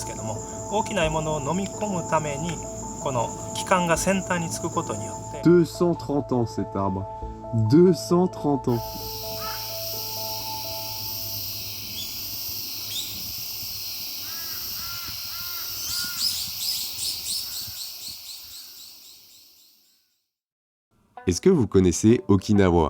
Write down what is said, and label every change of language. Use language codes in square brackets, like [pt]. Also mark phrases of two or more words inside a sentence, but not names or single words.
[ja] けども、大きな獲物を飲み込むためにこの器官が先端につくことによって。 [fr] 230 ans cet arbre. 230 ans. Est-ce que vous connaissez Okinawa?